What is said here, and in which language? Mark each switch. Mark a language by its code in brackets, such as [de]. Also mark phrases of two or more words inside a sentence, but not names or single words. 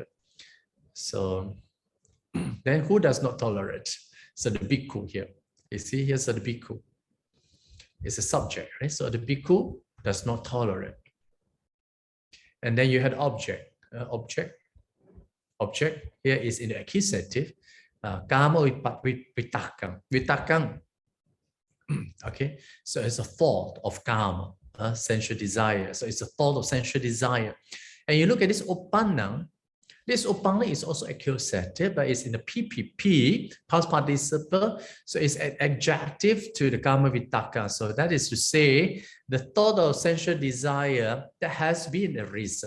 [en] So then who does not tolerate? So the bhikkhu here. You see here, so the bhikkhu is a subject, right? So the bhikkhu does not tolerate. And then you had object. Object here is in the accusative. [pi] Kama vitakam. Vitakam. [en] Okay, so it's a thought of kama, sensual desire. So it's a thought of sensual desire. And you look at this uppannam. This upana is also accusative, but it's in the PPP, past participle. So it's an adjective to the [pi] kama vitaka. [en] So that is to say, the thought of sensual desire that has been a reason.